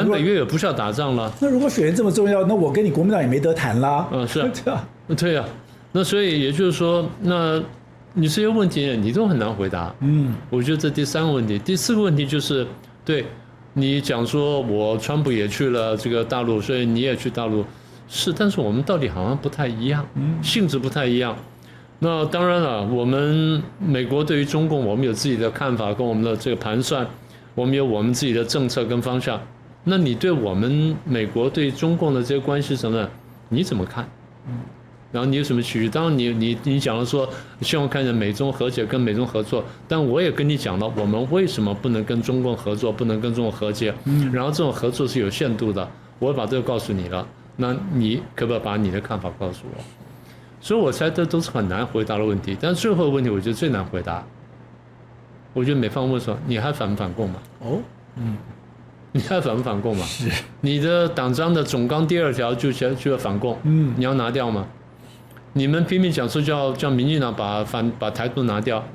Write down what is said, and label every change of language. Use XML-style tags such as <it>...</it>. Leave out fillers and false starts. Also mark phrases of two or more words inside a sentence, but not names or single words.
<zh>南北約也不需要打仗了。那如果血緣這麼重要，那我跟你國民黨也沒得談啦。是啊，對啊。那所以也就是說，那你這些問題你都很難回答。我覺得這第三個問題，第四個問題就是对。你講說，我川普也去了這個大陸，所以你也去大陸，是，但是我們道理好像不太一樣，性質不太一樣。那當然了，我們美國對於中共，我們有自己的看法跟我們的這個盤算，我們有我們自己的政策跟方向。那你對我們美國對中共的這些關係什麼，你怎麼看？然後你有什麼期許？當然你講了說希望看見美中和解跟美中合作，但我也跟你講了，我們為什麼不能跟中共合作，不能跟中共和解？然後這種合作是有限度的，我把這個告訴你了，那你可不可以把你的看法告訴我？所以我猜這都是很難回答的問題，但最後的問題我覺得最難回答。我覺得美方問說，你還反不反共嘛？你還反不反共嘛？是，你的黨章的總綱第2條就要反共，你要拿掉嗎？你們拼命講說叫民進黨把台獨拿掉，</zh>